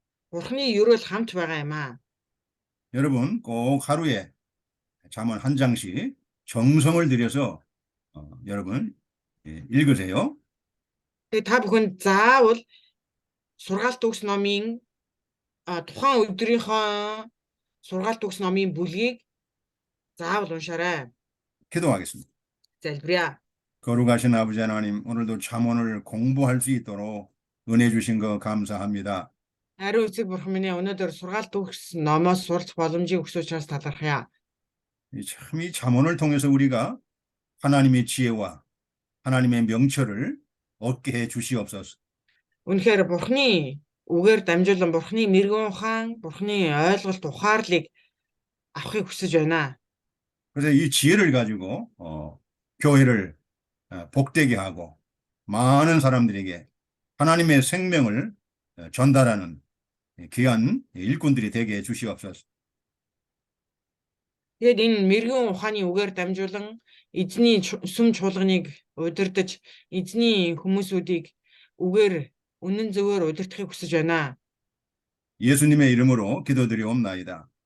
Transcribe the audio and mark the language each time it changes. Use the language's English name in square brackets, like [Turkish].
[Mongolian] Бурханы ерөөл хамт байгаа юм аа. [Korean] 여러분 꼭 하루에 잠언 한 장씩 정성을 들여서 여러분 읽으세요. [Mongolian] Тэгээд та бүхэн заавал сургаалт төгс номын тухайн өдрийнхөө сургаалт төгс номын бүлгийг заавал уншаарай. [Korean] 기도하겠습니다. [Mongolian] Залбирая. [Korean] 거룩하신 아버지 하나님, 오늘도 잠언을 공부할 수 있도록 은혜 주신 거 감사합니다. [Mongolian] Ариун эцэг бурхан минь өнөөдөр сургаалт төгс номоос сурч боломжийг өгсөн учраас талархъя. [Korean] 참 이 잠언을 통해서 우리가 하나님의 지혜와 하나님의 명철을 얻게 해 주시옵소서. [Mongolian] Үнэхээр бурханы үгээр дамжуулан бурханы мэрэгэн ухаан, бурханы ойлголт ухаарлыг авахыг хүсэж байна. [Korean] 그래서 이 지혜를 가지고 교회를 복되게 하고 많은 사람들에게 하나님의 생명을 전달하는 귀한 일꾼들이 되게 해 주시옵소서. [Mongolian] Тэгээд энэ мэрэгэн ухааны үгээр дамжуулан эзний сүм чуулганыг удирдах, эзний хүмүүсүүдийг үгээр үнэн зөвөөр удирдахыг хүсэж байна. [Korean] 예수님의 이름으로 기도드리옵나이다.